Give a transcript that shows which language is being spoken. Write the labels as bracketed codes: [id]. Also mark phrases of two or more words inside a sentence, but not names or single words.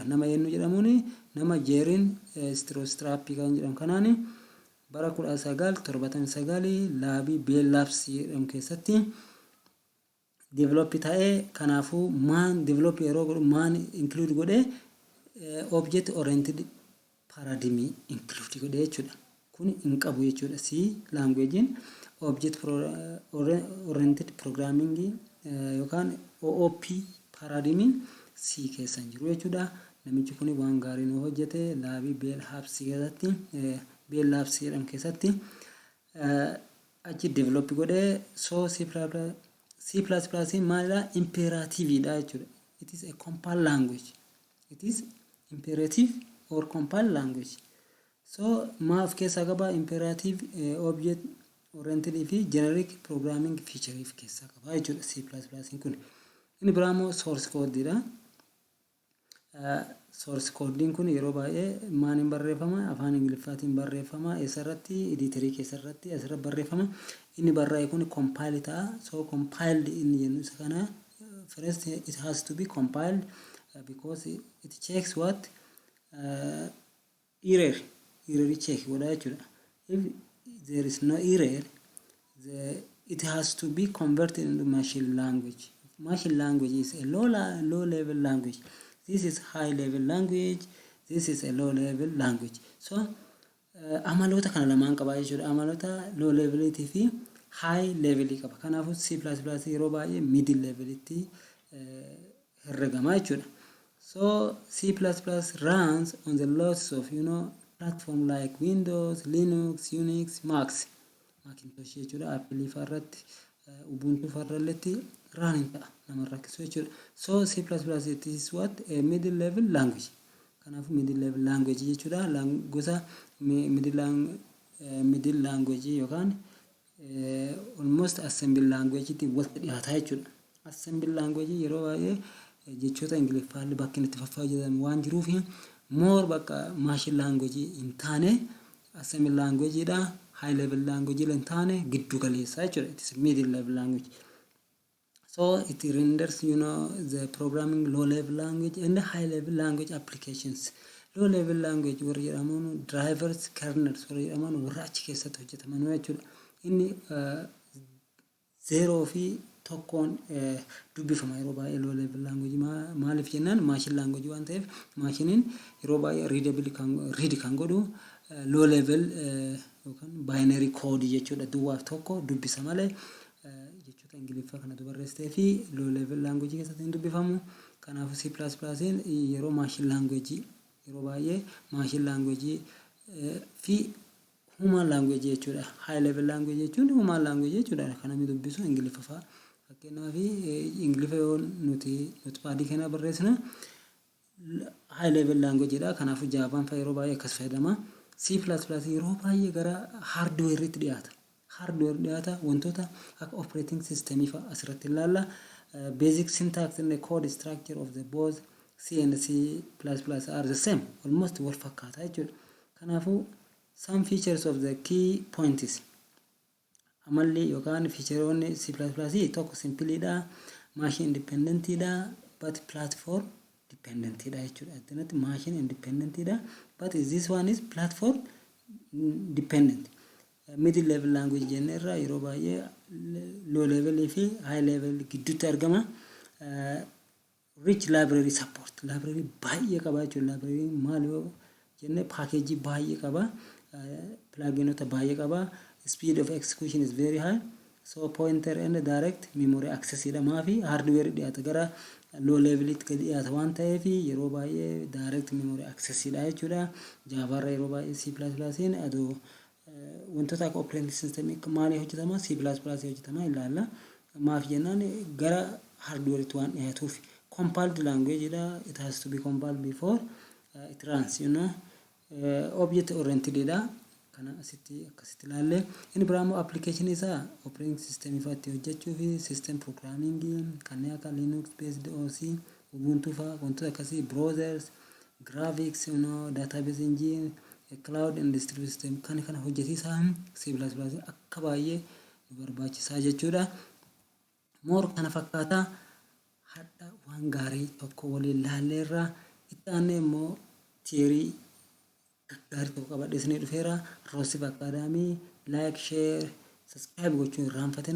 [om] Nama eenyu jedhamuun nama Jeerin Strostrappi kan jedhamu kanaani bara 1979 laabii Bell Labs jedhamu keessatti develop ta'ee kanaafuu maan develop yeroo godhu maan include godhe [en] object oriented paradigm [om] include godhe jechuudha. Kun hin qabu jechuudha. [en] C language object oriented programming [om] yookaan [en] OOP paradigm [om] C keessa jiru jechuudha. Namichi kun waan gaarii nu hojjete laabii Bell Labs jedhamu keessatti achi develop godhe. So C++ maalidha? Imperative dha jechuudha. [en] It is a compiled language. It is imperative or compiled language. [om] So maaf keessa qaba imperative [en] object oriented [om] fi [en] generic programming feature [om] keessa qaba jechuudha C++ kun. Inni biraa immoo source code dha. Source code kun yeroo baay'ee maaliin barreeffama? Afaan Ingiliffaatiin barreeffama. Isarratti editorii keessarratti asirratti barreeffama. Inni barraa'e kun compile ta'a. So compiled inni jennu isa kana [en] first it has to be compiled because it checks what error [om] check godha jechuudha. [en] If there is no error it has to be converted into machine language. Machine language is a low level language. This is high level language. This is a low level language. [om] So amaloota kana lamaan qaba jechuudha. Amaloota [en] low level [om] fi [en] high level [om] qaba. Kanaafuu C++ yeroo baay'ee [en] middle level [om] itti herregama jechuudha. [en] So C++ runs on the lots of platform like Windows, Linux, Unix, Macintosh jechuudha. [om] Apple farratti Ubuntu farralletti running ta'a nama rakkisu jechuudha. [en] So C++ it is what a middle level language. [om] Kanaafuu [en] middle level language [om] jechuudha. Gosa [en] middle language [om] yookaan [en] almost assembly language [om] itti walitti dhiyaata jechuudha. [en] Assembly language [om] yeroo baay'ee jechoota Ingiliffaan bakka itti fayyadamu waan jiruuf more bakka [en] machine language [om] hin taane [en] assembly language [om] dha. [en] High level language [om] hin taane giddu galeessa jechuudha. [en] It is middle level language. So it renders the programming low level language and high level language applications. Low level language [om] warri jedhaman [en] drivers kernels [om] warri jedhaman warra achi keessatti hojjetaman jechuudha. Inni 0 fi tokkoon dubbifama yeroo baay'ee [en] low level language [om] maaliif jennaan [en] machine language [om] waan ta'eef machiniin yeroo baay'ee read kan godhu [en] low level [om] yookaan [en] binary code [om] jechuudha. Duwwaaf tokko dubbisa malee jechuudha Ingiliffaa kana dubarreessitee fi [en] low level language [om] keessatti hin dubbifamu. Kanaafuu C++ yeroo [en] machine language [om] yeroo baay'ee [en] machine language [om] fi [en] human language [om] jechuudha. [en] High level language [om] jechuun [en] human language [om] jechuudha. Kana mi dubbisu Ingiliffa fa'a. Fakkeenyaaf Ingiliffa yoo nuti notepad kana barreessinu [en] high level language [om] dha. Kanaafuu Javaan fa'a yeroo baay'ee akkas fayyadama. C++ yeroo baay'ee gara hardware itti dhiyaata. Hardware dhiyaata wantoota akka [en] operating system [om] fa'a asirratti ilaalla. [en] Basic syntax and the code structure of the both C and C++ are the same, almost [om] wal fakkaata jechuudha. Kanaafuu [en] some features of the key points [om] amalli yookaan featureoonni C++ tokko simply dha, [en] machine independent [om] dha, but [en] platform dependent [om] dha jechuudha. [en] Addanatti machine independent dha, but this one is platform dependent. Middle level language [om] jennerra yeroo baay'ee [en] low level [om] fi [en] high level [om] gidduutti argama. [en] Rich library support, [om] library baay'ee qaba jechuudha. Library maal yoo jenne package baay'ee qaba, pluginota baay'ee qaba. [en] Speed of execution is very high, so pointer and direct memory access [om] jedhamaa fi hardware dhiyaata gara [en] low level [om] itti dhiyaata waan ta'eef yeroo baay'ee [en] direct memory access [om] dha jechuudha. Java irra yeroo baay'ee C++in adoo wantoota akka [en] operating system [om] maali hojjetama C++ hojjetama ilaalla. Maaf jennaan gara hardware itti waan dhiyaatuuf [en] compiled language [om] dha. [en] It has to be compiled before it runs, object oriented dha. [om] Kana akkasitti ilaalle. Inni biraan application isaa [en] operating system [om] ifatti hojjechuu fi [en] system programming [om] kanneen akka [en] Linux based OS, [om] Ubuntu fa wantoota akkasii, [en] browsers, graphics, database engine, cloud and distributed system [om] kana hojjetiisaa C++ akka baay'ee nu barbaachisaa jechuudha. More kana fakkaata. Hadda waan gaarii tokko waliin ilaalleerra. Itti aanee immoo theory gaarii tokko qabadhee isinii dhufeera. Roosif Academy [en] like, share, subscribe [om] gochuun irraanfatina.